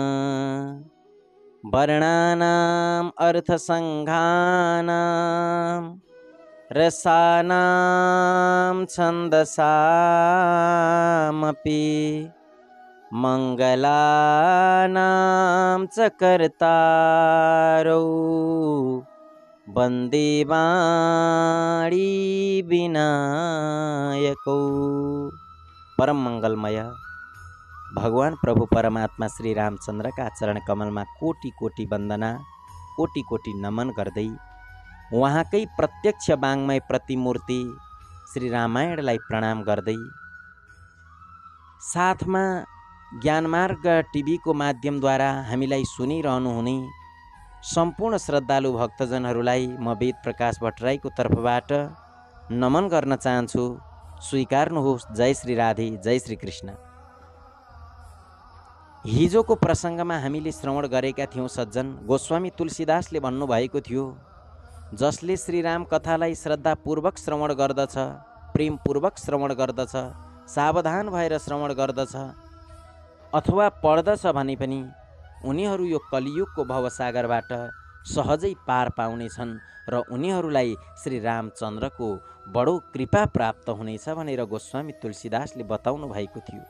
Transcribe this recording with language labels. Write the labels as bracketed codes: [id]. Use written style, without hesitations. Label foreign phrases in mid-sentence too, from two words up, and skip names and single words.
[sa] वर्णानाम् अर्थसंघानां रसानां छन्दसामपि मंगलानां च कर्तारौ वन्दे वाणी विनायकौ। [hi] परम मंगलमय भगवान प्रभु परमात्मा श्री रामचंद्र का चरण कमल में [ne] कोटि कोटि वंदना, कोटि कोटि नमन गर्दै उहाँकै प्रत्यक्ष वाङ्मय प्रतिमूर्ति श्री रामायणलाई प्रणाम गर्दै साथमा ज्ञानमार्ग टिभी को माध्यमद्वारा हामीलाई सुनिरहनु हुने सम्पूर्ण श्रद्धालु भक्तजनहरूलाई म वेद प्रकाश भट्टराईको तर्फबाट नमन गर्न चाहन्छु। स्वीकार्नुहोस्। जय श्री राधे, जय श्री कृष्ण। हिजोको प्रसङ्गमा हामीले श्रवण गरेका थियौं सज्जन। गोस्वामी तुलसीदासले भन्नुभएको थियो, जसले श्रीराम कथालाई श्रद्धापूर्वक श्रवण गर्दछ, प्रेमपूर्वक श्रवण गर्दछ, सावधान भएर श्रवण गर्दछ अथवा पढ्दछ भने पनि उनीहरू यो कलियुगको भवसागरबाट सहजै पार पाउनेछन् र उनीहरूलाई श्री रामचन्द्रको बडो कृपा प्राप्त हुनेछ भनेर गोस्वामी तुलसीदासले बताउनु भएको थियो।